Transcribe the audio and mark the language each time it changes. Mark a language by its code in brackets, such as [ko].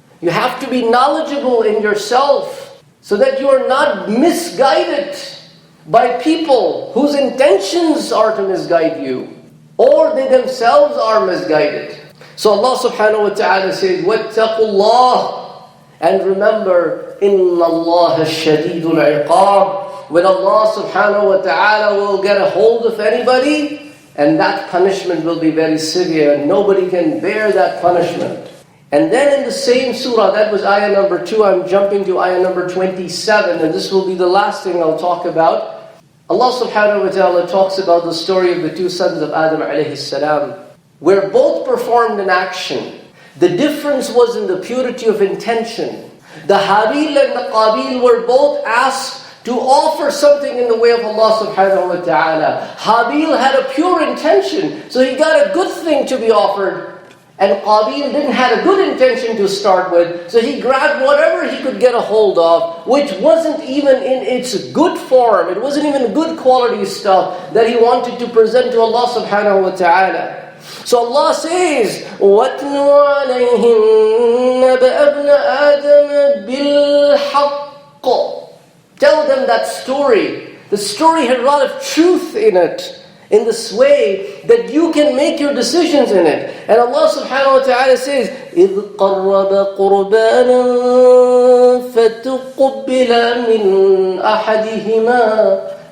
[en] You have to be knowledgeable in yourself so that you are not misguided by people whose intentions are to misguide you, or they themselves are misguided. So Allah subhanahu wa ta'ala says, [ar] وَاتَّقُوا اللَّهِ. [en] And remember, [ar] إِنَّ اللَّهَ شَدِيدُ الْعِقَابِ. [en] When Allah subhanahu wa ta'ala will get a hold of anybody, and that punishment will be very severe, and nobody can bear that punishment. And then in the same surah, that was ayah number 2, I'm jumping to ayah number 27, and this will be the last thing I'll talk about. Allah subhanahu wa ta'ala talks about the story of the two sons of Adam alayhi salam, where both performed an action. The difference was in the purity of intention. The Habil and the Qabil were both asked to offer something in the way of Allah subhanahu wa ta'ala. Habil had a pure intention, so he got a good thing to be offered. And Qabil didn't have a good intention to start with, so he grabbed whatever he could get a hold of, which wasn't even in its good form, it wasn't even good quality stuff that he wanted to present to Allah subhanahu wa ta'ala. So Allah says, [ar] وَاتْلُ عَلَيْهِمْ نَبَأَ ابْنَ آدَمَ بِالْحَقِّ. [en] Tell them that story. The story had a lot of truth in it, in this way that you can make your decisions in it. And Allah subhanahu wa ta'ala says, [ar] إِذْ قَرَّبَ قُرْبَانًا فَتُقُبِّلَ مِنْ أَحَدِهِمَا.